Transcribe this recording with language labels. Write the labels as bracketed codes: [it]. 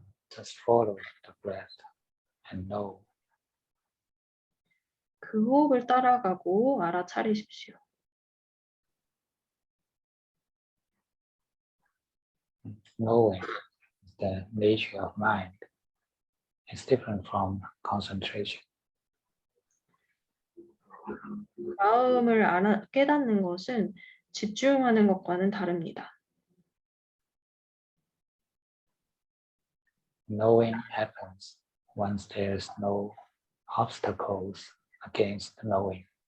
[en] Just follow the breath and know. [ko] 그 호흡을 따라가고 알아차리십시오. [en] Knowing the nature of mind is different from concentration. [ko] 마음을 깨닫는 것은 집중하는 것과는 다릅니다. [en] Knowing happens once there's no obstacles against knowing.